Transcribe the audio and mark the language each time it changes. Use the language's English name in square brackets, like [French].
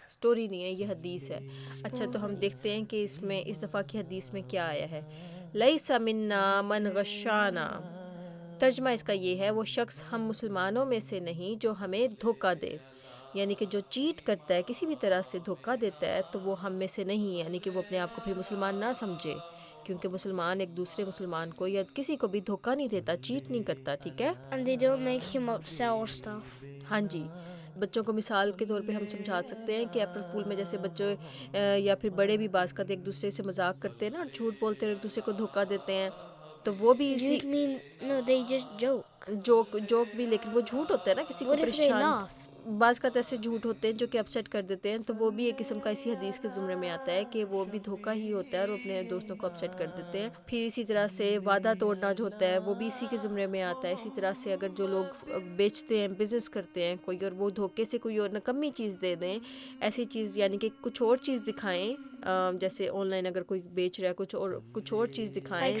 [Urdu] Story نہیں ہے، یہ حدیث ہے۔ اچھا، تو ہم دیکھتے ہیں کہ اس میں اس دفعہ کی حدیث میں کیا آیا ہے۔ لیس منا من غشانا، ترجمہ اس کا یہ ہے، وہ شخص ہم مسلمانوں میں سے نہیں جو ہمیں دھوکہ دے، یعنی کہ جو چیٹ کرتا ہے، کسی بھی طرح سے دھوکہ دیتا ہے تو وہ ہم میں سے نہیں ہے، یعنی کہ وہ اپنے آپ کو پھر مسلمان نہ سمجھے، کیونکہ مسلمان ایک دوسرے مسلمان کو یا کسی کو بھی دھوکہ نہیں دیتا، چیٹ نہیں کرتا۔ ٹھیک ہے، [English] And they don't make him upset or stuff. [Urdu] ہاں جی، بچوں کو مثال کے طور پہ ہم سمجھا سکتے ہیں کہ اپریل فول میں جیسے بچے یا پھر بڑے بھی بعض کا ایک دوسرے سے مذاق کرتے ہیں نا، اور جھوٹ بولتے ہیں، ایک دوسرے کو دھوکہ دیتے ہیں، تو وہ بھی اسی [English] You'd mean, no, they just joke. [Urdu] Joke بھی، لیکن وہ جھوٹ ہوتا ہے نا، کسی کو [English] What if they [Urdu] پریشان، [English] laugh? [Urdu] بعض کا ایسے جھوٹ ہوتے ہیں جو کہ اپسیٹ کر دیتے ہیں، تو وہ بھی ایک قسم کا اسی حدیث کے زمرے میں آتا ہے کہ وہ بھی دھوکہ ہی ہوتا ہے اور وہ اپنے دوستوں کو اپسیٹ کر دیتے ہیں۔ پھر اسی طرح سے وعدہ توڑنا جو ہوتا ہے وہ بھی اسی کے زمرے میں آتا ہے۔ اسی طرح سے اگر جو لوگ بیچتے ہیں، بزنس کرتے ہیں کوئی، اور وہ دھوکے سے کوئی اور نکمی چیز دے دیں، ایسی چیز یعنی کہ کچھ اور چیز دکھائیں، جیسے آن لائن اگر کوئی بیچ رہا ہے کچھ اور چیز دکھائیں،